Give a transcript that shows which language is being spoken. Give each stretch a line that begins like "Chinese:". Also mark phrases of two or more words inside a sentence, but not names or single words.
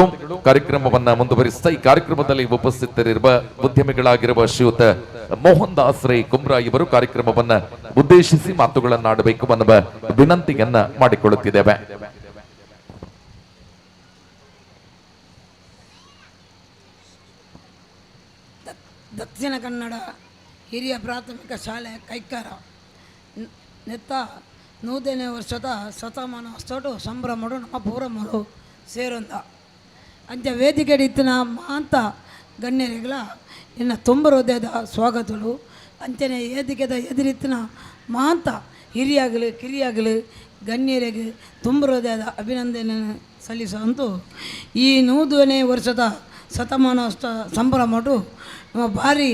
Kannada: ಕಾರ್ಯಕ್ರಮವನ್ನ ಮುಂದುವರಿಸ್ತಾ ಈ ಕಾರ್ಯಕ್ರಮದಲ್ಲಿ ಉಪಸ್ಥಿತರಿರುವ ಉದ್ಯಮಿಗಳಾಗಿರುವ ಶ್ರೀಯುತ ಮೋಹನ್ ದಾಸ್ ರೈ ಕುಮ್ರಾ ಇವರು ಕಾರ್ಯಕ್ರಮವನ್ನ ಉದ್ದೇಶಿಸಿ ಮಾತುಗಳನ್ನಾಡಬೇಕು ಅನ್ನುವ ವಿನಂತಿಯನ್ನ ಮಾಡಿಕೊಳ್ಳುತ್ತಿದ್ದೇವೆ.
Tulu: ದಕ್ಷಿಣ ಕನ್ನಡ ಹಿರಿಯ ಪ್ರಾಥಮಿಕ ಶಾಲೆ ಕೈಕಾರ ನೆತ್ತ 100ನೇ ವರ್ಷದ ಶತಮಾನೋತ್ಸವ ಸಂಭ್ರಮಡು ನಮ್ಮ ಪೂರಮ್ಮರು ಸೇರೊಂದ ಅಂಚ ವೇದಿಕೆ ಇತ್ತಿನ ಮಾಂತ ಗಣ್ಯರಿಗಳ ಇನ್ನು ತುಂಬ ಹೃದಯದ ಸ್ವಾಗತಗಳು. ಅಂಚನೆ ವೇದಿಕೆದ ಎದುರಿತ್ತಿನ ಮಾಂತ ಹಿರಿಯಾಗಲಿ ಕಿರಿಯಾಗಲಿ ಗಣ್ಯರಿಗೆ ತುಂಬ ಹೃದಯದ ಅಭಿನಂದನೆ ಸಲ್ಲಿಸುವಂತೂ ಈ 100ನೇ ವರ್ಷದ ಶತಮಾನೋತ್ಸವ ಸಂಭ್ರಮಡು ನಮ್ಮ ಭಾರಿ